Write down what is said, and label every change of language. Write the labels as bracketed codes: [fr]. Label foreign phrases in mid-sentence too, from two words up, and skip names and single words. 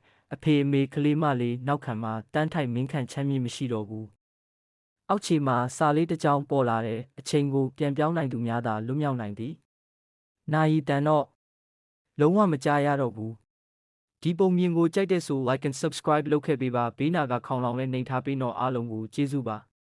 [my] အဖေအမေကလေးမလေးနောက်ခံမှာတန်းထိုက်မင်းခန့်ချမ်းမြေ့မရှိတော့ဘူးအောက်ခြေမှာစာလေးတစ်ကြောင်းပေါ်လာတဲ့အချိန်ကိုပြန်ပြောင်းနိုင်သူများသာလွတ်မြောက်နိုင်သည်နာယီတန်တော့လုံးဝမကြားရတော့ဘူးဒီပုံမြင်ကိုကြိုက်တဲ့ဆို [en] like and subscribe [my] လုပ်ခဲ့ပေးပါဘေးနာကခေါင်းလောင်နဲ့နှိမ်ထားပေးတော့အားလုံးကိုကျေးဇူးပါ